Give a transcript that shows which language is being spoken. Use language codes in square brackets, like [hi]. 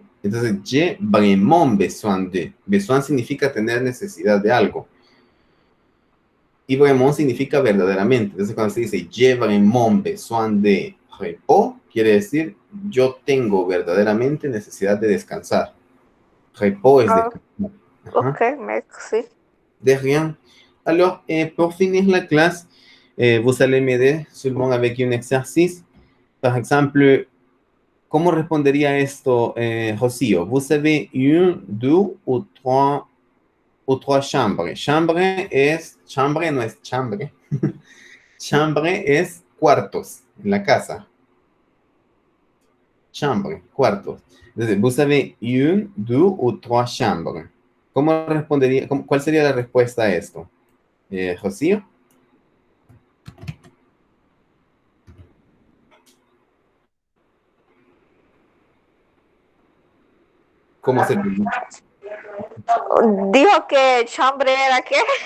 [es] Entonces, [fr] j'ai vraiment besoin de. [es] Besoin significa tener necesidad de algo. Y vraiment significa verdaderamente. Entonces, cuando se dice [fr] j'ai vraiment besoin de repos, [es] quiere decir yo tengo verdaderamente necesidad de descansar. Repos es descansar. Ajá. [fr] Ok, merci. De rien. Alors, pour finir la classe, vous allez m'aider seulement avec un exercice. Par exemple, [es] ¿cómo respondería esto, Rocío? [fr] Vous avez une, deux ou trois chambres. [es] Chambre no es chambre. Chambre es cuartos en la casa. Chambre, cuartos. Entonces, [fr] vous avez une, deux ou trois chambres. [es] ¿Cómo respondería? ¿Cuál sería la respuesta a esto? Rocío. ¿Cómo se pronuncia? Dijo que chambre era ¿qué?